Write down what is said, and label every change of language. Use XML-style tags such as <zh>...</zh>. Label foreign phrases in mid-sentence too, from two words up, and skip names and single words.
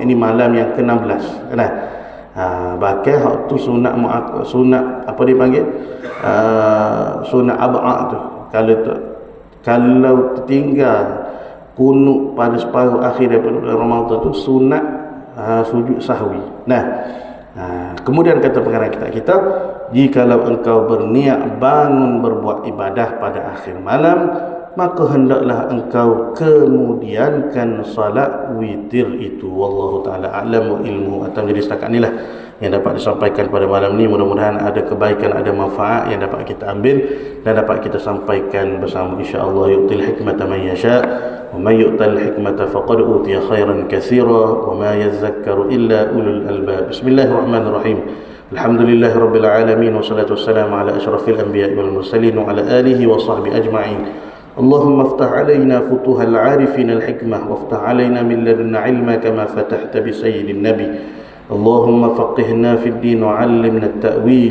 <ms>Ini malam yang ke-16. Kan? Bahkan hak tu sunat apa dipanggil? Sunat ab'ad tu. Kalau tertinggal kunut pada separuh akhir daripada bulan Ramadan tu sunat sujud sahwi. Kemudian kata pengarang kitab kita, jikalau engkau berniat bangun berbuat ibadah pada akhir malam, maka hendaklah engkau kemudiankan salat witir itu.</ms> <ar>والله تعالى أعلم وعلم.</ar> <ms>Atau jadi setakat inilah yang dapat disampaikan pada malam ni. Mudah-mudahan ada kebaikan, ada manfaat yang dapat kita ambil dan dapat kita sampaikan bersama, insya-Allah.</ms> <ar>يؤتي الحكمة من يشاء ومن يؤت الحكمة فقد أوتي خيرا كثيرا وما يذكر إلا أولو الألباب. بسم الله الرحمن الرحيم. الحمد لله رب العالمين والصلاة والسلام على أشرف الأنبياء والمرسلين وعلى آله وصحبه أجمعين. اللهم افتح علينا فتوح العارفين الحكمة وافتح علينا من لدن علما كما فتحت بسيد النبي. اللهم فقهنا في الدين وعلمنا التأويل.</ar>